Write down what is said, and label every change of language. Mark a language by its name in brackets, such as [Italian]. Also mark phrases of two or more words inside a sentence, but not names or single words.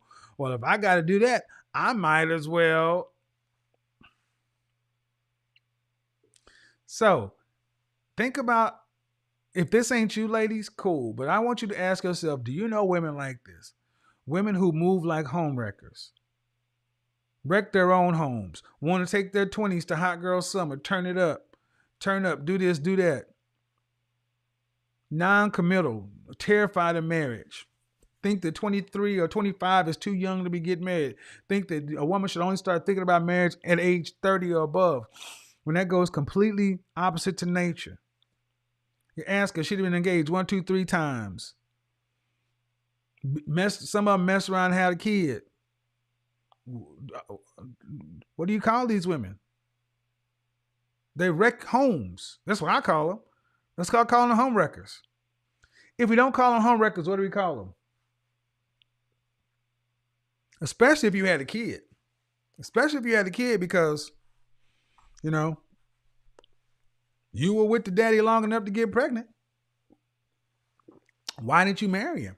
[English] Well, if I got to do that, I might as well. So think about, if this ain't you, ladies, cool. But I want you to ask yourself, do you know women like this? Women who move like ʻhōmʻrekərs. Wreck their own homes. Want to take their 20s to hot girl summer. Turn up, do this, do that. Non-committal, terrified of marriage. Think that 23 or 25 is too young to be getting married. Think that a woman should only start thinking about marriage at age 30 or above. When that goes completely opposite to nature. You ask her, she'd been engaged 1, 2, 3 times. Some of them mess around and had a kid. What do you call these women? They wreck homes. That's what I call them. Let's call them ʻhōmʻrekərs. If we don't call them ʻhōmʻrekərs, what do we call them? Especially if you had a kid. Because, you know, you were with the daddy long enough to get pregnant. Why didn't you marry him?